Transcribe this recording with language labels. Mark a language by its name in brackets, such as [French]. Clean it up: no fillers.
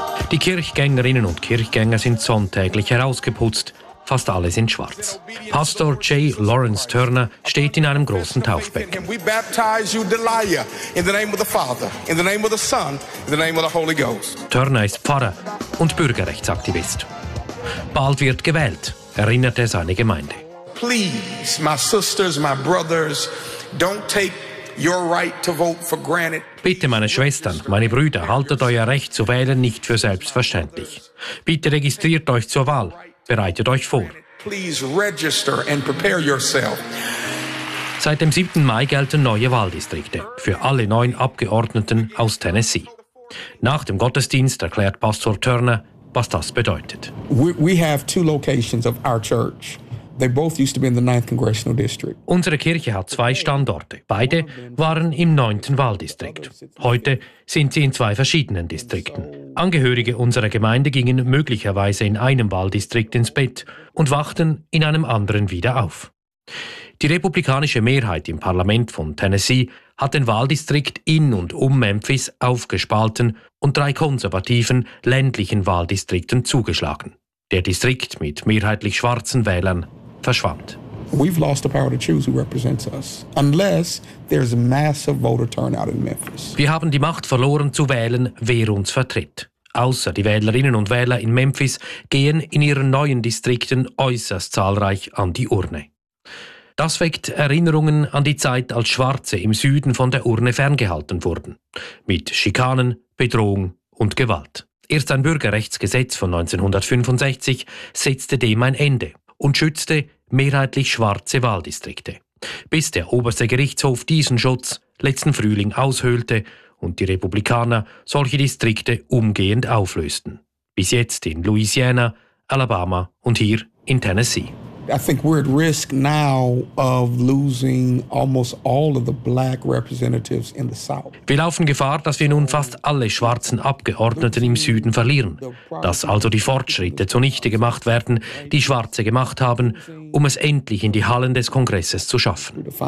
[German] Die Kirchgängerinnen und Kirchgänger sind sonntäglich herausgeputzt, fast alle sind schwarz. Pastor J. Lawrence Turner steht in einem großen Taufbecken. Turner ist Pfarrer und Bürgerrechtsaktivist. Bald wird gewählt, erinnert er seine Gemeinde. [English] Please, my sisters, my brothers, don't take your right to vote for granted. [German] Bitte, meine Schwestern, meine Brüder, haltet euer Recht zu wählen nicht für selbstverständlich. Bitte registriert euch zur Wahl. Bereitet euch vor. [English] Please register and prepare yourself. [German] Seit dem 7. Mai gelten neue Wahldistrikte für alle 9 Abgeordneten aus Tennessee. Nach dem Gottesdienst erklärt Pastor Turner, was das bedeutet. [English] We have 2 locations of our church. They both used to be in the 9th Congressional District. [German] Unsere Kirche hat zwei Standorte. Beide waren im 9. Wahldistrikt. Heute sind sie in zwei verschiedenen Distrikten. Angehörige unserer Gemeinde gingen möglicherweise in einem Wahldistrikt ins Bett und wachten in einem anderen wieder auf. Die republikanische Mehrheit im Parlament von Tennessee hat den Wahldistrikt in und um Memphis aufgespalten und drei konservativen ländlichen Wahldistrikten zugeschlagen. Der Distrikt mit mehrheitlich schwarzen Wählern verschwand. [English] We've lost the power to choose who represents us, unless there's a massive voter turnout in Memphis. [German] Wir haben die Macht verloren zu wählen, wer uns vertritt. Außer die Wählerinnen und Wähler in Memphis gehen in ihren neuen Distrikten äußerst zahlreich an die Urne. Das weckt Erinnerungen an die Zeit, als Schwarze im Süden von der Urne ferngehalten wurden. Mit Schikanen, Bedrohung und Gewalt. Erst ein Bürgerrechtsgesetz von 1965 setzte dem ein Ende und schützte mehrheitlich schwarze Wahldistrikte. Bis der oberste Gerichtshof diesen Schutz letzten Frühling aushöhlte und die Republikaner solche Distrikte umgehend auflösten. Bis jetzt in Louisiana, Alabama und hier in Tennessee. [English] I think we're at risk now of losing almost all of the black representatives in the South. [German] Wir laufen Gefahr, dass wir nun fast alle schwarzen Abgeordneten im Süden verlieren, dass also die Fortschritte zunichte gemacht werden, die Schwarze gemacht haben, um es endlich in die Hallen des Kongresses zu schaffen.